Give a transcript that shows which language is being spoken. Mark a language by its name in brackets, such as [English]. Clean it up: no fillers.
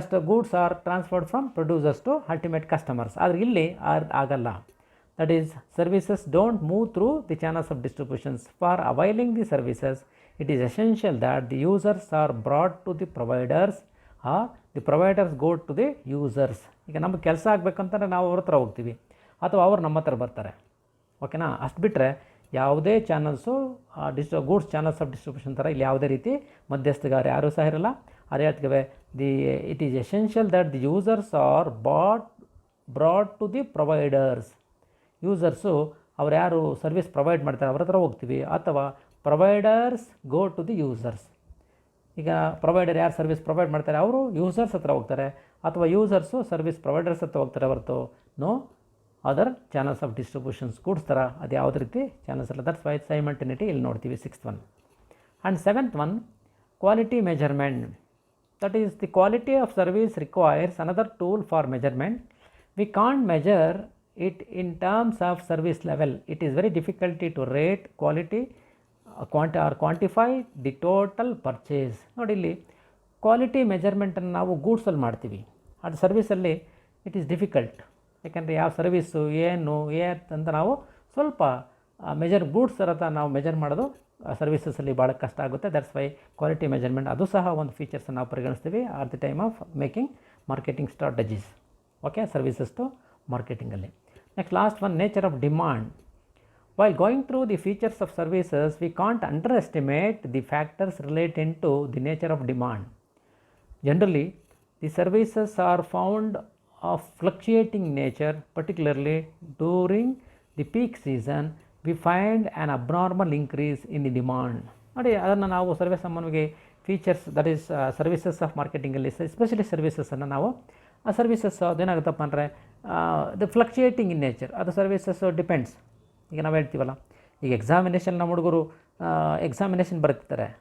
[English] Goods are transferred from producers to ultimate customers. [Kannada] ಆದರೆ ಇಲ್ಲಿ ಆಗಲ್ಲ. [English] That is, services don't move through the channels of distributions. For availing the services, it is essential that the users are brought to the providers or the providers go to the users. [Kannada] ಈಗ ನಮಗೆ ಕೆಲಸ ಆಗಬೇಕಂತಂದರೆ ನಾವು ಅವ್ರ ಹತ್ರ ಹೋಗ್ತೀವಿ ಅಥವಾ ಅವ್ರು ನಮ್ಮ ಹತ್ರ ಬರ್ತಾರೆ. ಓಕೆನಾ, ಅಷ್ಟು ಬಿಟ್ಟರೆ ಯಾವುದೇ channels goods channels of distribution ಥರ ಇಲ್ಲಿ ಯಾವುದೇ ರೀತಿ ಮಧ್ಯಸ್ಥಗಾರ ಯಾರೂ ಸಹ ಇರಲ್ಲ. ಅದೇ ಹೇಳ್ತೀವಿ, [English] It is essential that the users are brought to the providers. [Kannada] Users ಅವ್ರು ಯಾರು ಸರ್ವಿಸ್ ಪ್ರೊವೈಡ್ ಮಾಡ್ತಾರೆ ಅವ್ರ ಹತ್ರ ಹೋಗ್ತೀವಿ, ಅಥವಾ [English] Providers go to the users. [Kannada] ಈಗ ಪ್ರೊವೈಡರ್ ಯಾರು ಸರ್ವಿಸ್ ಪ್ರೊವೈಡ್ ಮಾಡ್ತಾರೆ ಅವರು ಯೂಸರ್ಸ್ ಹತ್ರ ಹೋಗ್ತಾರೆ, ಅಥವಾ ಯೂಸರ್ಸು ಸರ್ವಿಸ್ ಪ್ರೊವೈಡರ್ಸ್ ಹತ್ರ ಹೋಗ್ತಾರೆ ಹೊರತು [English] no other channels of distributions [Kannada] goods ಥರ ಅದು ಯಾವುದೇ ರೀತಿ ಚಾನಲ್ಸ್ ಇಲ್ಲ. [English] that's why simultaneity [Kannada] ಇಲ್ಲಿ ನೋಡ್ತೀವಿ. [English] Sixth one. And seventh one, quality measurement. That is the quality of service requires another tool for measurement. We can't measure it in terms of service level. It is very difficult to rate quality or quantify the total purchase. [Kannada] ನೋಡಿ, ಇಲ್ಲಿ quality ಮೆಜರ್ಮೆಂಟನ್ನು ನಾವು ಗೂಡ್ಸಲ್ಲಿ ಮಾಡ್ತೀವಿ, ಅದು ಸರ್ವಿಸಲ್ಲಿ [English] It is difficult. [Kannada] ಯಾಕೆಂದರೆ ಯಾವ service ಏನು ಅಂತ ನಾವು ಸ್ವಲ್ಪ ಗೂಡ್ಸ್ ಥರ ನಾವು ಮೆಜರ್ ಮಾಡೋದು ಸರ್ವಿಸಸಲ್ಲಿ ಭಾಳ ಕಷ್ಟ ಆಗುತ್ತೆ. ದಟ್ಸ್ ವೈ ಕ್ವಾಲಿಟಿ ಮೆಜರ್ಮೆಂಟ್ ಅದು ಸಹ ಒಂದು ಫೀಚರ್ಸನ್ನು ನಾವು ಪರಿಗಣಿಸ್ತೀವಿ [English] At the time of making marketing strategies. Okay, services to ಮಾರ್ಕೆಟಿಂಗಲ್ಲಿ. Next, last one, nature of demand. While going through the features of services, we can't underestimate the factors relating to the nature of demand. Generally, the services are found of fluctuating nature, particularly during the peak season. We find an abnormal increase in the demand. [Kannada] ನೋಡಿ, ಅದನ್ನು ನಾವು service ನಮಗೆ features that is services of ಮಾರ್ಕೆಟಿಂಗಲ್ಲಿ especially ಸರ್ವಿಸಸನ್ನು ನಾವು ಆ services ಅದೇನಾಗುತ್ತಪ್ಪ ಅಂದರೆ [English] The fluctuating in nature. [Kannada] ಅದು services depends. ಈಗ ನಾವು ಹೇಳ್ತೀವಲ್ಲ, ಈಗ ಎಕ್ಸಾಮಿನೇಷನ್ ನಮ್ಮ ಹುಡುಗರು ಎಕ್ಸಾಮಿನೇಷನ್ ಬರೀತಿರ್ತಾರೆ.